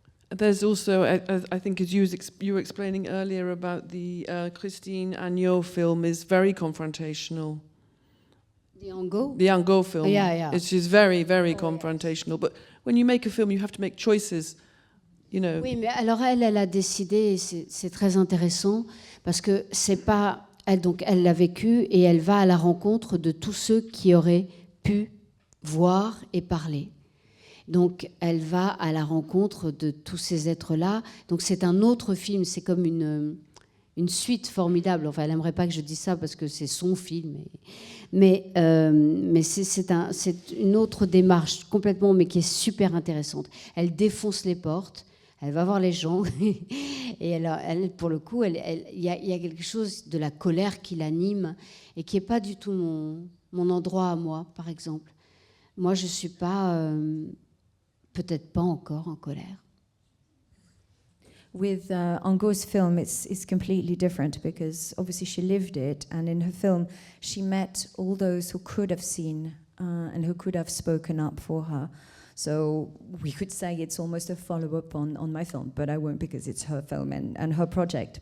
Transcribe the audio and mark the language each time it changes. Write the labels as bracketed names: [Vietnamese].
[English] There's also, I think, as you were explaining earlier about the Christine Agneau film, is very confrontational. The Angot? The Angot film. Yeah. It's just very, very confrontational. But when you make a film, you have to make choices, you know. [French] Oui, mais alors elle a décidé, et c'est très intéressant, parce que c'est pas... Elle l'a vécu et elle va à la rencontre de tous ceux qui auraient pu voir et parler. Donc, elle va à la rencontre de tous ces êtres-là. Donc, c'est un autre film, c'est comme une suite formidable. Enfin, elle n'aimerait pas que je dise ça parce que c'est son film. Mais c'est une autre démarche complètement, mais qui est super intéressante. Elle défonce les portes, elle va voir les gens. Et elle, pour le coup, il y a quelque chose de la colère qui l'anime et qui n'est pas du tout mon endroit à moi, par exemple. Moi, je ne suis pas... peut-être pas encore en colère. [English] With Angot's film, it's completely different because obviously she lived it, and in her film, she met all those who could have seen and who could have spoken up for her. So we could say it's almost a follow-up on my film, but I won't because it's her film and her project.